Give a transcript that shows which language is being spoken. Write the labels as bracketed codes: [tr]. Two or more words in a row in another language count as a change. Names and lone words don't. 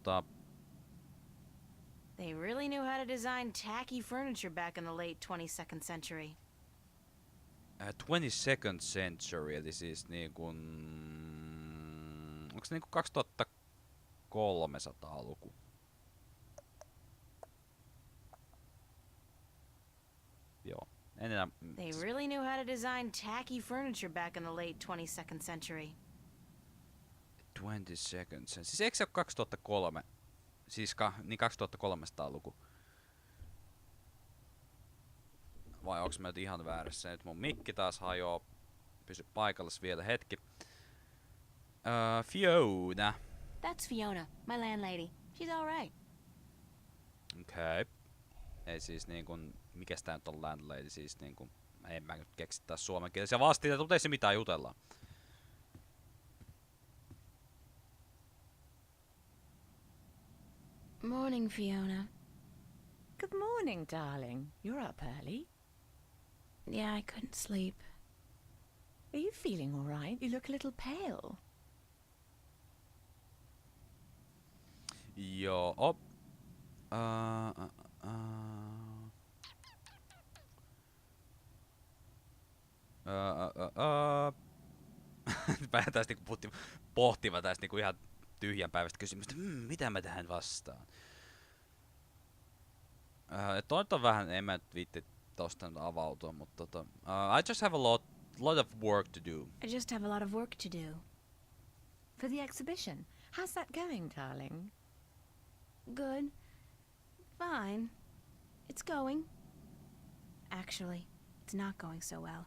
[en] They really knew how to design tacky furniture back in the late 22nd century. 22nd century, [fi] eli siis niinku... Onks niinku 2300-luku? Joo. [en] They really knew how to design tacky furniture back in the late 22nd century. 22nd century. [fi] Siis eikö se ole 2003? Siis niin 2300-luku. Vai onks mä nyt ihan väärässä? Nyt mun mikki taas hajoo. Pysy paikallas vielä hetki. Fiona. [en] That's Fiona, my landlady. She's all right. [fi] Okei. Ei siis niinkun... Mikäs tää nyt on landlady? Siis niinkun... En mä nyt keksi taas suomenkielisiä vastineita, mutta ei se mitään jutella. [en] Morning, Fiona. Good morning, darling. You're up early. Yeah, I couldn't sleep. Are you feeling all right? You look a little pale. [fi] Joo. Päätään niinku pohtimaan tästä niinku ihan tyhjän päivästä kysymystä, mitä mä tähän vastaan. Toi on vähän, en mä nyt viitti tosta nyt avautua, mutta [en] I just have a lot of work to do. I just have a lot of work to do. For the exhibition. How's that going, darling? Good. Fine. It's going. Actually, it's not going so well.